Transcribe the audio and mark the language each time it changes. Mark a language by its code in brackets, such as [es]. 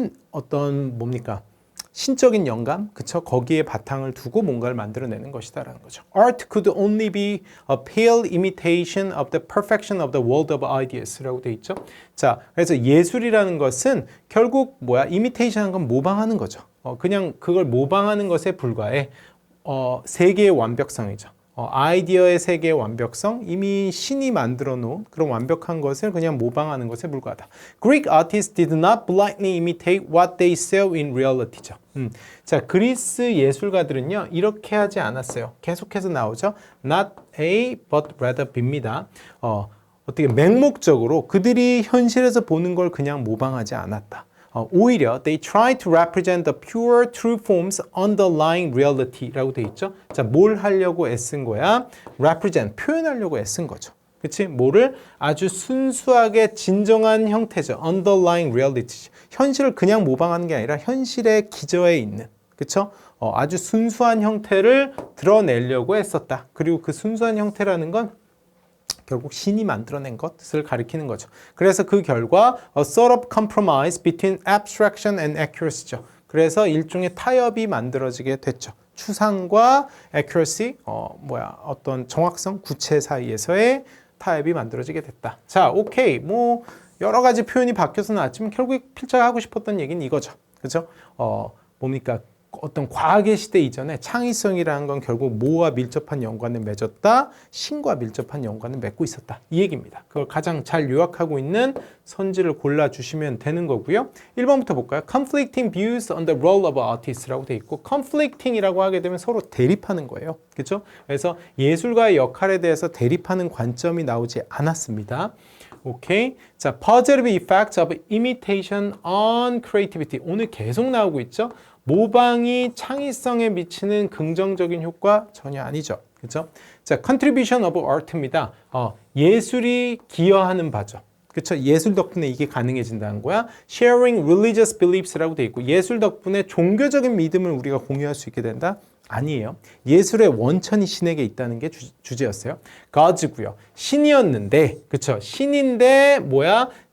[ko] 어떤 뭡니까? 신적인 영감, 그쵸? 거기에 바탕을 두고 뭔가를 만들어내는 것이다라는 거죠. [en] Art could only be a pale imitation of the perfection of the world of ideas [ko] 라고 돼 있죠. 자, 그래서 예술이라는 것은 결국 뭐야? imitation한 건 모방하는 거죠. 그냥 그걸 모방하는 것에 불과해. 세계의 완벽성이죠. 아이디어의 세계의 완벽성, 이미 신이 만들어 놓은 그런 완벽한 것을 그냥 모방하는 것에 불과하다. [en] Greek artists did not blindly imitate what they saw in reality죠. [ko] 자, 그리스 예술가들은요, 이렇게 하지 않았어요. 계속해서 나오죠. [en] Not A, but rather B입니다. [ko] 어떻게 맹목적으로 그들이 현실에서 보는 걸 그냥 모방하지 않았다. 오히려 [en] they try to represent the pure true forms underlying reality [ko] 라고 돼 있죠. 자, 뭘 하려고 애쓴 거야? represent, 표현하려고 애쓴 거죠. 그치? 뭐를? 아주 순수하게 진정한 형태죠. [en] underlying reality. [ko] 현실을 그냥 모방하는 게 아니라 현실의 기저에 있는, 그쵸? 아주 순수한 형태를 드러내려고 했었다. 그리고 그 순수한 형태라는 건 결국 신이 만들어낸 것을 가리키는 거죠. 그래서 그 결과 [en] a sort of compromise between abstraction and accuracy죠. [ko] 그래서 일종의 타협이 만들어지게 됐죠. 추상과 accuracy, 어떤 정확성, 구체 사이에서의 타협이 만들어지게 됐다. 자, 오케이. 뭐 여러 가지 표현이 바뀌어서 나왔지만 결국에 필자가 하고 싶었던 얘기는 이거죠. 그죠? 뭡니까? 어떤 과학의 시대 이전에 창의성이라는 건 결국 뭐와 밀접한 연관을 맺었다? 신과 밀접한 연관을 맺고 있었다. 이 얘기입니다. 그걸 가장 잘 요약하고 있는 선지를 골라주시면 되는 거고요. 1번부터 볼까요? [en] Conflicting views on the role of artist [ko] 라고 돼 있고 conflicting이라고 하게 되면 서로 대립하는 거예요. 그렇죠? 그래서 예술가의 역할에 대해서 대립하는 관점이 나오지 않았습니다. 오케이. [en] 자, positive effects of imitation on creativity. [ko] 오늘 계속 나오고 있죠? 모방이 창의성에 미치는 긍정적인 효과 전혀 아니죠. 그렇죠? [en] 자, contribution of art입니다. [ko] 예술이 기여하는 바죠. 그렇죠? 예술 덕분에 이게 가능해진다는 거야. [en] sharing religious beliefs [ko] 라고 돼 있고 예술 덕분에 종교적인 믿음을 우리가 공유할 수 있게 된다? 아니에요. 예술의 원천이 신에게 있다는 게 주제였어요. God고요. 신이었는데, 그렇죠? 신인데 뭐야?